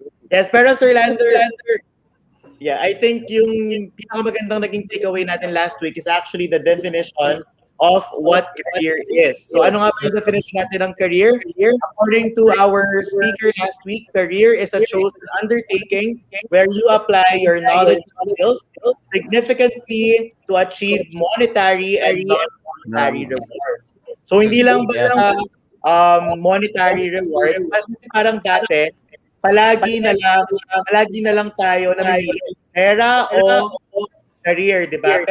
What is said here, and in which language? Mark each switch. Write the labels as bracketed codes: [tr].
[en] Yes, pero Sir Lander, yeah, I think [tl] yung pinakamagandang naging takeaway natin [en] last week is actually the definition of what career is. [tl] So ano nga ba yung definition natin ng career? [en] According to our speaker last week, career is a chosen undertaking where you apply your knowledge and skills significantly to achieve monetary and non-monetary rewards. [tl] So hindi lang basta monetary rewards, kasi parang dati, palagi na lang tayo namimili pera o career, di ba?